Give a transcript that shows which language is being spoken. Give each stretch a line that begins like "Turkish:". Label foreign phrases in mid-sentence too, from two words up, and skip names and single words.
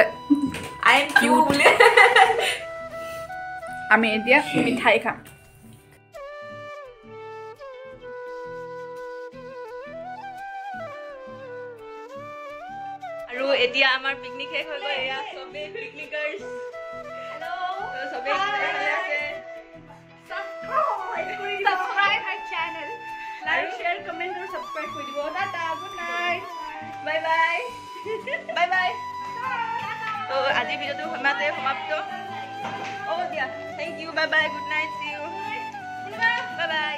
English: I am cute.
Assamese: আমি এতিয়া মিঠাই খাম আৰু এতিয়া আমাৰ পিকনিক শেষ হৈ গ'ল এয়া সবে পিকনিকাৰ্স হেল্ল সবে ভালে আছে
English: subscribe our channel like share comment আৰু subscribe
Assamese: কৰি দিব টাটা
English: good night bye bye bye bye
Assamese: তো আজি ভিডিওটো সমাপ্ত দিয়া
English: thank you bye bye good night see you bye bye